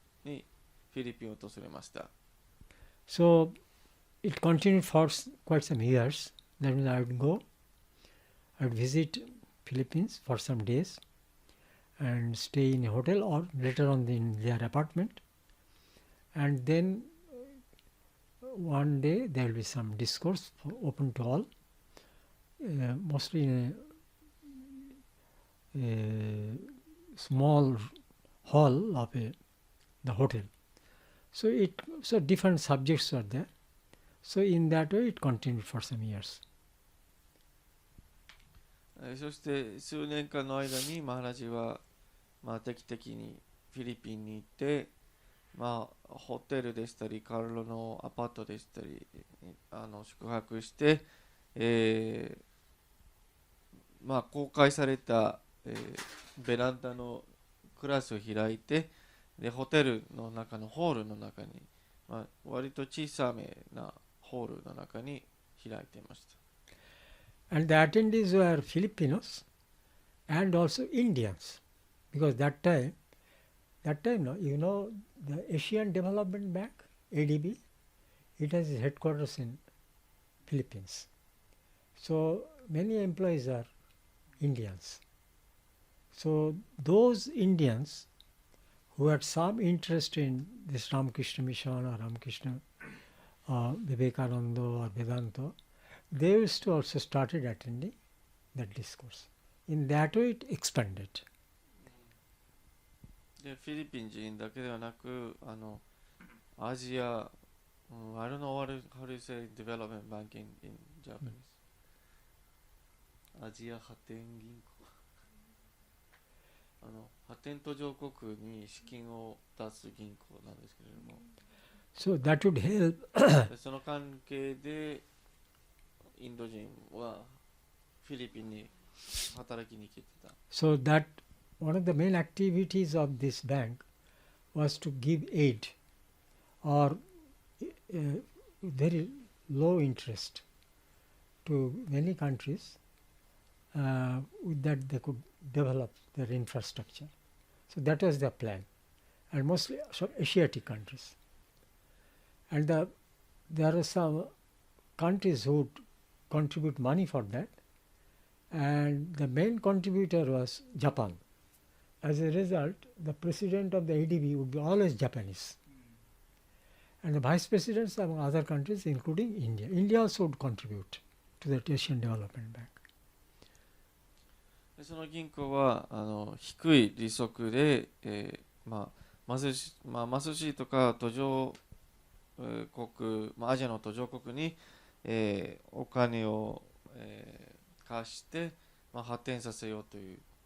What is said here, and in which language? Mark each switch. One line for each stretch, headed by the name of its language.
Japanese: にフィリピンを訪れました。
English: So it continued for quite some years. That means I would visit Philippines for some days and stay in a hotel or later on in their apartment. And then one day there will be some discourse open to all, mostly in a small hall of the hotel. So different subjects are there. So in that way it continued for some years.
Japanese: そして数年間の間にマハラジは、定期的にフィリピンに行って、ホテルでしたりカルロのアパートでしたり宿泊して、公開された、ベランダのクラスを開いて、でホテルの中のホールの中に、割と小さめなホールの中に開いていました。
English: And the attendees were Filipinos and also Indians, because that time, no, you know, the Asian Development Bank, ADB, it has its headquarters in Philippines. So many employees are Indians. So those Indians who had some interest in this Ramakrishna Mission or Ramakrishna Vivekananda or Vedanta, they used to also started attending that discourse. In that way it expanded.
Japanese: でフィリピン人だけではなくアジア、
English: I don't know how do you say development banking in Japanese、
Japanese: アジア発展銀行発展途上国に資金を出す銀行なんですけれども、
English: So that would help.
Japanese: でその関係でインド人はフィリピンに働きに来てた。
English: So that one of the main activities of this bank was to give aid or very low interest to many countries with that they could develop their infrastructure. So that was their plan, and mostly Asiatic countries. And there are some countries who would contribute money for that, and the main contributor was Japan. As a result, the president of the ADB would be always Japanese, and the vice presidents among other countries, including India. India also would contribute to the Asian Development Bank.
Japanese: でその銀行は低い利息で、貧しいとか途上国、アジアの途上国に、お金を、貸して、発展させようという、